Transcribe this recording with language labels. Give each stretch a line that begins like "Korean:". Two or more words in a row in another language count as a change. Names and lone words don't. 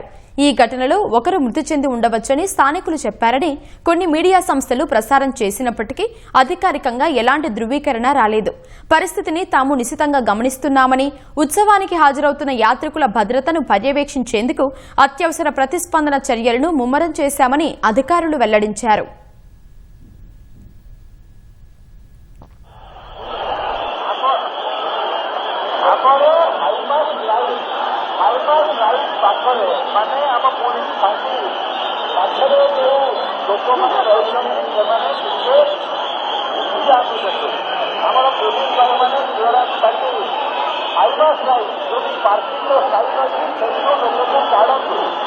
Telugu: ఈ ఘటనలో ఒకరు మృతి చెంది ఉండవచ్చని స్థానికులు చెప్పారని కొన్ని మీడియా సంస్థలు ప్రసారం చేసినప్పటికీ అధికారికంగా ఎలాంటి ధృవీకరణ రాలేదు. పరిస్థితిని తాము నిశితంగా గమనిస్తున్నామని, ఉత్సవానికి హాజరవుతున్న యాత్రికుల భద్రతను పర్యవేక్షించేందుకు అత్యవసర ప్రతిస్పందన చర్యలను ముమ్మరం చేశామని అధికారులు వెల్లడించారు.
Odia: ମାନେ ଆମ ପୋଲିସ ବାକି ପାଖରେ ଯେଉଁ ଲୋକମାନେ ରହିଛନ୍ତି ସେମାନେ ଟିକେ ସୁବିଧା ଆସୁଛନ୍ତି. ଆମର ପୋଲିସ ଭାଇମାନେ କ୍ଲିୟରାନ୍ସ ବାକି
English: highway side
Odia: ଯୋଉଠି ପାର୍କିଂର ସାଇଡ୍ ଅଛି ସେଇଠୁ ଲୋକକୁ କାଢ଼ନ୍ତୁ.